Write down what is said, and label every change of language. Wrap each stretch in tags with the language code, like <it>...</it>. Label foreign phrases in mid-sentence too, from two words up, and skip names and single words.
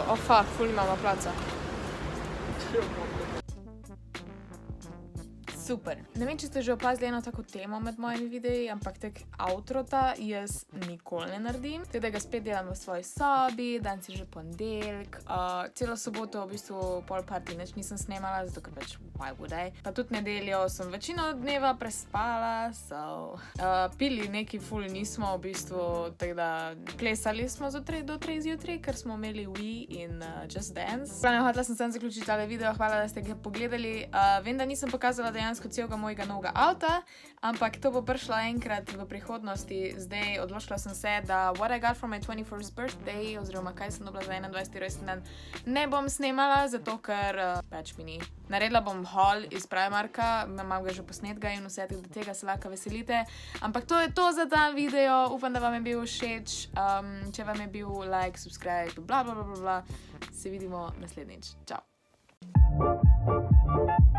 <en>Oh fuck,</en> <sl>ful imamo placa. Super. Ne vem, če ste že opazili eno tako temo med mojimi videi, ampak tak outrota jaz nikoli ne naredim. Tako da ga spet delam v svoji sobi, danes je že ponedeljek. Celo soboto v bistvu pol party nič nisem snemala, zato ker pač</sl> <en>why would I.</en> <sl>Pa tudi nedeljo sem večino dneva prespala, so... Pili neki ful nismo v bistvu, tako da plesali smo do 3 zjutraj, ker smo imeli Wii in Just Dance. Hotela sem sem zaključiti tale video, hvala, da ste ga pogledali. Vem, da nisem pokazala dejansko celega mojega novega avta, ampak to bo prišlo enkrat v prihodnosti. Zdaj odločila sem se, da</sl> <en>what I got for my 21st birthday,</en> <sl>oziroma kaj sem dobila za 21. rojstni dan, ne bom snemala, zato ker pač mi ni. Naredila bom haul iz Primarka, imam ga že posnetka in vse tega se lahko veselite. Ampak to je to za ta video, upam, da vam je bil všeč. Če vam je bil</sl> <en>like, subscribe, bla bla bla bla bla.</en> <sl>Se vidimo naslednjič. Čau.</sl>